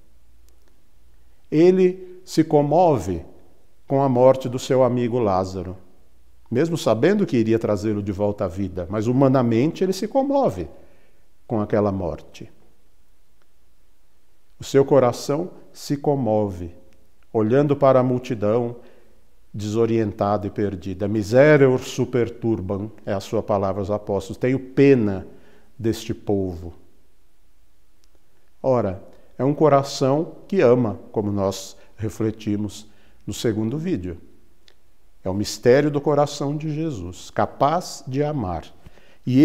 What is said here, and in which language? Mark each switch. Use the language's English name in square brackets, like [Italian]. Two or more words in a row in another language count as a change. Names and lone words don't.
[Portuguese] Ele se comove com a morte do seu amigo Lázaro, mesmo sabendo que iria trazê-lo de volta à vida, mas humanamente ele se comove com aquela morte. O seu coração se comove, olhando para a multidão desorientada e perdida. [Latin] Miserere super turbam, [Portuguese] é a sua palavra aos apóstolos. Tenho pena deste povo. Ora, é um coração que ama, como nós refletimos no segundo vídeo. É o mistério do coração de Jesus, capaz de amar.